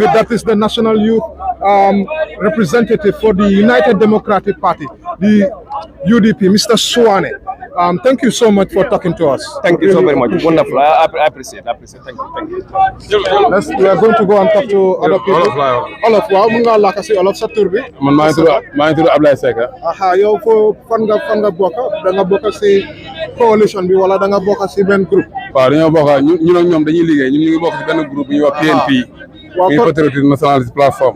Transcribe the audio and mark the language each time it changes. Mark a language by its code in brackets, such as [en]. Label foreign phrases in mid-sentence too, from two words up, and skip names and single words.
[en] That is the National Youth representative for the United Democratic Party, the UDP, Mr. Suwane. Thank you so much for talking to us. Thank you so very much. Wonderful. I appreciate. Thank you. We are going to go and talk to other people. [wo] Olof, waaw mu nga lakk si Olof sa tur bi. Man maa ngi tudd Ablaye Seck. Aha, yow fo fan nga bokk da nga bokk si coalition bi wala da nga bokk si benn groupe. Waaw dañoo bokk ñun ak ñoom dañuy liggéey ñun ñu ngi bokk ci benn groupe bu ñuy wax PNP. waaw muy Patriotic Nationalist Platform.